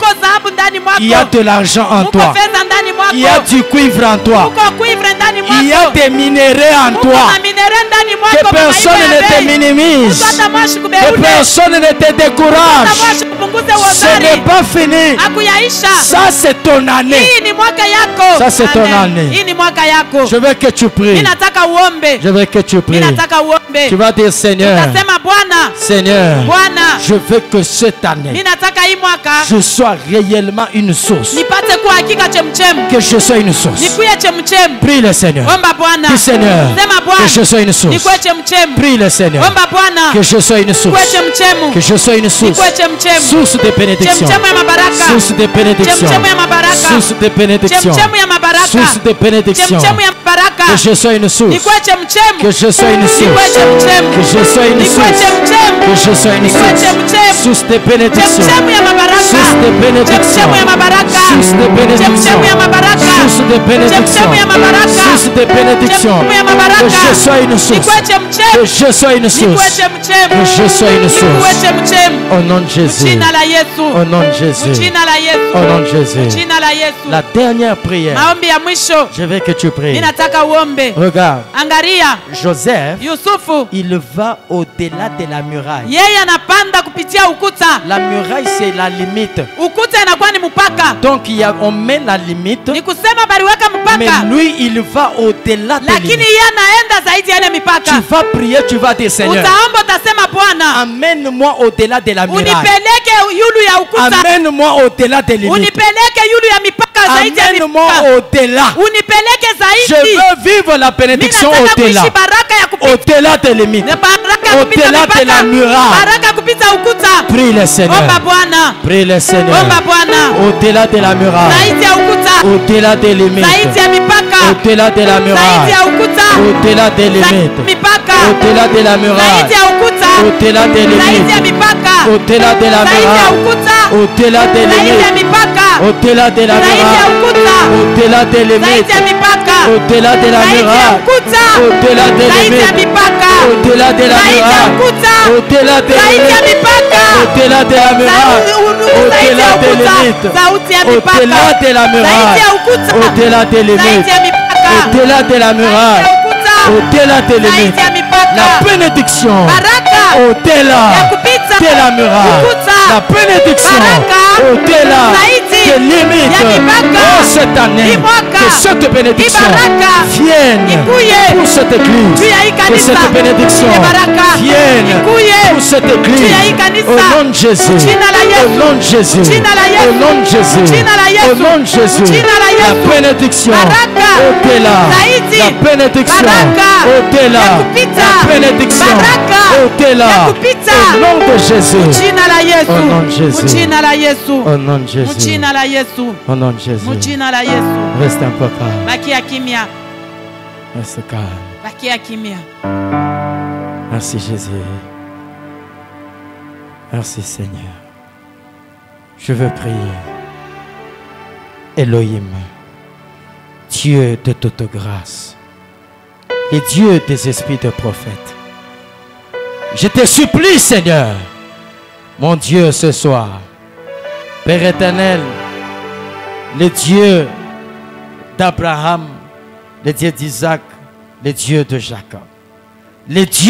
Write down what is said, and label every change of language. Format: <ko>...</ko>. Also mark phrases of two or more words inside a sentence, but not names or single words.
<fr>Il y a de l'argent en toi. Il y a du cuivre en toi. Il y a des minéraux en toi. Que personne ne te minimise. Que personne ne te décourage.</fr> <sw>sekondari.</sw> <fr>Ce n'est pas fini.</fr> <sw>Hakuyaisha.</sw> <fr>Ça c'est ton année.</fr> <sw>Hii ni mwaka yako.</sw> <fr>Ça c'est ton année.</fr> <sw>Hii ni mwaka yako.</sw> <fr>Je veux que tu pries.</fr> <sw>Ninataka uombe.</sw> <fr>Je veux que tu pries.</fr> <sw>Ninataka uombe.</sw> <fr>Tu vas dire Seigneur.</fr> <sw>Utasema Bwana.</sw> <fr>Seigneur.</fr> <sw>Bwana.</sw> <fr>Je veux que cette année.</fr> <sw>Ninataka hii mwaka.</sw> <fr>Je sois réellement une source.</fr> <sw>Nipate kuwa hakika chemchem.</sw> <fr>Que je sois une source.</fr> <sw>Nikuye chemchem.</sw> <fr>Prie le Seigneur.</fr> <sw>Omba Bwana.</sw> <fr>Dis Seigneur.</fr> <sw>Sema Bwana.</sw> <fr>Que je sois une source.</fr> <sw>Nikuye chemchem.</sw> <fr>Prie le Seigneur.</fr> <sw>Omba Bwana.</sw> <fr>Que je sois une source.</fr> <sw>Nikuye chemchemu.</sw> <fr>Que je sois une source.</fr> <sw>Nikuye chemchemu.</sw> <fr>Source de bénédiction.</fr> <sw>Chemchemu ya mabaraka.</sw> <fr>Source de bénédiction.</fr> <sw>Chemchemu ya mabaraka.</sw> <fr>Source de bénédiction.</fr> <sw>Chemchemu ya mabaraka.</sw> <fr>Source de bénédiction.</fr> <sw>Chemchemu ya mabaraka.</sw> <fr>Que je sois une source.</fr> <sw>Nikuye chemchemu.</sw> <fr>Que je sois une source.</fr> <sw>Nikuye chemchemu.</sw> <fr>Que je sois une</fr> <sw>Nikuye</sw> <fr>source.</fr> <sw>chemchemu.</sw> <fr>Que je sois une</fr> <sw>Nikuye</sw> <fr>source.</fr> <sw>chemchemu.</sw> <fr>Source de bénédiction.</fr> <sw>Chemchemu ya mabaraka.</sw> <fr>Source de bénédiction.</fr> <sw>Chemchemu ya mabaraka.</sw> <fr>Source de bénédiction.</fr> <sw>Chemchemu ya mabaraka.</sw> <fr>Source de bénédiction.</fr> <sw>Chemchemu ya mabaraka.</sw> <fr>Source de bénédiction.</fr> <sw>Chemchemu ya mabaraka.</sw> <fr>Que je sois une source.</fr> <sw>Nikuye chemchemu.</sw> <fr>Que je sois une</fr> <sw>Nikuye</sw> <fr>source.</fr> <sw>chemchemu.</sw> <fr>Que je sois une</fr> <sw>Nikuye</sw> <fr>source.</fr> <sw>chemchemu.</sw> <fr>Au nom de Jésus.</fr> <sw>Jina la Yesu.</sw> <fr>Au nom de Jésus.</fr> <sw>Jina la Yesu.</sw> <fr>Au nom de Jésus.</fr> <sw>Jina la Yesu.</sw> <fr>La dernière prière.</fr> <sw>Maombi ya mwisho.</sw> <fr>Je veux que tu pries.</fr> <sw>Ninataka uombe.</sw> <fr>Regarde.</fr> <sw>Angalia.</sw> <fr>Joseph,</fr> <sw>Yusufu.</sw> <fr>il va au-delà de la muraille.</fr> <sw>Yeye anapanda kupitia ukuta.</sw> <fr>La muraille, c'est la limite.</fr> <sw>Ukuta inakuwa ni mpaka.</sw> <fr>Donc, on met la limite.</fr> <sw>Ni kusema baliweka</sw> <fr>Mais</fr> <sw>mpaka.</sw> <fr>lui, il va au-delà de la</fr> <sw>Lakini</sw> <fr>limite.</fr> <sw>yeye anaenda zaidi ya ile mipaka.</sw> <fr>Tu vas prier, tu vas dire Seigneur,</fr> <sw>Utaomba utasema Bwana,</sw> <fr>amène-moi au-delà de la muraille.</fr> <sw>unipeleke yulu ya ukuta.</sw> <fr>Amène-moi au-delà des limites.</fr> <sw>Unipeleke yulu ya mipaka zaidi ya</sw> <fr>Amène-moi</fr> <sw>mipaka.</sw> <fr>au-delà.</fr> <sw>Unipeleke</sw> <fr>Je</fr> <sw>zaidi.</sw> <fr>veux vivre la bénédiction</fr> <sw>Mimi nataka</sw> <fr>au-delà.</fr> <sw>kuishi baraka ya kupita.</sw> <fr>Au-delà des limites.</fr> <sw>Baraka kupita</sw> <fr>Au-delà de la</fr> <sw>mipaka.</sw> <fr>muraille.</fr> <sw>Baraka kupita ukuta.</sw> <fr>Prie le Seigneur.</fr> <sw>Omba Bwana.</sw> <fr>Prie le Seigneur.</fr> <sw>Omba Bwana.</sw> <fr>Au-delà de la muraille.</fr> <sw>Zaidi ya ukuta.</sw> <fr>Au-delà des limites.</fr> <sw>Zaidi ya mipaka.</sw> <fr>Au-delà de la</fr> <sw>Zaidi</sw> <fr>muraille.</fr> <sw>ya ukuta.</sw> <fr>Au-delà des</fr> <sw>Zaidi ya</sw> <fr>limites.</fr> <sw>mipaka.</sw> <fr>Au-delà de la muraille.</fr> <sw>Zaidi ya ukuta.</sw> <fr>Au-delà des</fr> <sw>Zaidi ya</sw> <fr>limites.</fr> <sw>mipaka.</sw> <fr>Au-delà de la</fr> <sw>Zaidi ya</sw> <fr>muraille.</fr> <sw>ukuta.</sw> <fr>Au-delà des</fr> <sw>Zaidi ya</sw> <fr>limites.</fr> <sw>mipaka.</sw> <fr>Au-delà de la</fr> <sw>Zaidi ya</sw> <fr>muraille.</fr> <sw>ukuta.</sw> <fr>Au-delà des</fr> <sw>Zaidi</sw> <fr>limites.</fr> <sw>ya mipaka.</sw> <fr>Au-delà de la</fr> <sw>Zaidi ya</sw> <fr>muraille.</fr> <sw>ukuta.</sw> <fr>Au-delà des</fr> <sw>Zaidi ya</sw> <fr>limites.</fr> <sw>mipaka.</sw> <fr>Au-delà de la</fr> <sw>Zaidi ya</sw> <fr>muraille.</fr> <sw>ukuta.</sw> <fr>Au-delà des</fr> <sw>Zaidi ya</sw> <fr>limites.</fr> <sw>mipaka.</sw> <fr>Au-delà de la muraille.</fr> <sw>Zaidi</sw> <fr>Au-delà</fr> <sw>ya</sw> <fr>des</fr> <sw>ukuta.</sw> <fr>limites.</fr> <sw>Sauti ya mipaka.</sw> <fr>Au-delà de la</fr> <sw>Zaidi</sw> <fr>muraille.</fr> <sw>ya ukuta.</sw> <fr>Au-delà des</fr> <sw>Zaidi</sw> <fr>limites.</fr> <sw>ya mipaka.</sw> <fr>Au-delà de la muraille.</fr> <sw>Zaidi ya ukuta.</sw> <fr>Au-delà des</fr> <sw>Zaidi</sw> <fr>limites.</fr> <sw>ya mipaka.</sw> <fr>La bénédiction.</fr> <sw>Baraka.</sw> <fr>Au-delà</fr> <sw>Ya kupita.</sw> <fr>de la muraille.</fr> <sw>Ukuta.</sw> <fr>La bénédiction.</fr> <sw>Baraka.</sw> <fr>Au-delà</fr> <sw>Zaidi</sw> <fr>des limites.</fr> <sw>ya mipaka.</sw> <fr>Oh, cette année.</fr> <sw>Hii mwaka.</sw> <fr>Que cette bénédiction</fr> <sw>Hii baraka.</sw> <fr>vienne</fr> <sw>Ikuye.</sw> <fr>pour cette église.</fr> <sw>Juu ya hii</sw> <fr>Que</fr> <sw>kanisa.</sw> <fr>cette bénédiction</fr> <sw>Hii baraka.</sw> <fr>vienne</fr> <sw>Ikuye.</sw> <fr>pour cette église.</fr> <sw>Juu ya hii kanisa.</sw> <fr>Au nom de Jésus.</fr> <sw>Jina la Yesu.</sw> <fr>Au nom de Jésus.</fr> <sw>Jina la Yesu.</sw> <fr>Au nom de Jésus.</fr> <sw>Jina la Yesu.</sw> <fr>Au nom de Jésus.</fr> <sw>Jina la</sw> <fr>La</fr> <sw>Yesu.</sw> <fr>bénédiction.</fr> <sw>Baraka.</sw> <fr>Au-delà.</fr> <sw>Zaidi.</sw> <fr>La bénédiction.</fr> <sw>Baraka.</sw> <fr>Au-delà.</fr> <sw>Ya kupita.</sw> <fr>La bénédiction.</fr> <sw>Baraka.</sw> <fr>Au-delà.</fr> <sw>Ya kupita.</sw> <fr>Au nom de Jésus.</fr> <sw>Jina la Yesu.</sw> <fr>Au nom de Jésus.</fr> <sw>Jina la Yesu.</sw> <fr>Au nom de Jésus.</fr> <sw>Jina la Yesu.</sw> <fr>Au nom de Jésus.</fr> <sw>Jina la Yesu.</sw> <fr>Reste un peu calme.</fr> <sw>Bakia kimya.</sw> <fr>Reste calme.</fr> <sw>Bakia kimya.</sw> <fr>Merci Jésus. Merci Seigneur. Je veux prier. Elohim, Dieu de toute grâce, et Dieu des esprits de prophètes, je te supplie Seigneur, mon Dieu ce soir, Père éternel, le Dieu d'Abraham, le Dieu d'Isaac, le Dieu de Jacob, le</fr>